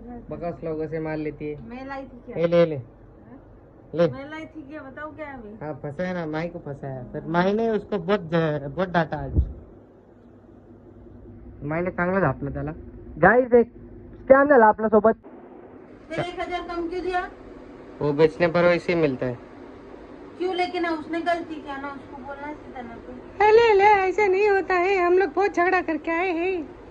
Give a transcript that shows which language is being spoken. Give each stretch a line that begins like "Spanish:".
Hindi: बकवास लोगों से माल लेती है। मैं लाई थी क्या? ले ले ले। मैं लाई थी क्या? बताओ क्या अभी? हाँ फंसा है ना, माई को फंसा है। फिर माई ने उसको बहुत डांटा आज।
Marathi: माईने चांगला झापला त्याला। गाइस एक स्कॅम झाला आपल्या सोबत।
Hindi: फिर 1000 कम क्यों दिया? वो बेचने पर वैसे ही मिलता है। क्यों? लेकिन उसने गलती किया ना, उसको बोलना चाहिए था ना। ले ऐसा नहीं होता है, हम लोग बहुत झगड़ा करके आए हैं।